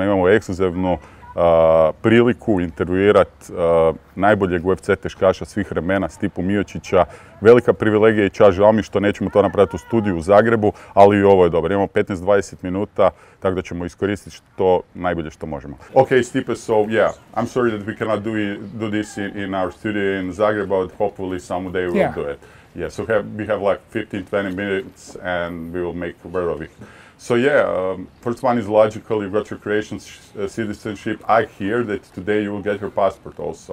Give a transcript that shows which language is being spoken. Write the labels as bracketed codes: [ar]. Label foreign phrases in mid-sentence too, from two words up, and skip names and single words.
[hr] Imamo ekskluzivnu priliku intervjuirati najboljeg UFC teškaša svih vremena, Stipom Miočića. Velika privilegija i čast, žao mi što nećemo to napraviti u studiju u Zagrebu, ali i ovo je dobro. Imamo 15-20 minuta, tako da ćemo iskoristiti to najbolje što možemo. [en] Okay, Stipe, so yeah, I'm sorry that we cannot do this in our studio in Zagreb, but hopefully someday we'll do it. Yeah, so we have like 15-20 minutes and we will make a word of it. So yeah, first one is logical, you got your Croatian citizenship. I hear that today you will get your passport also.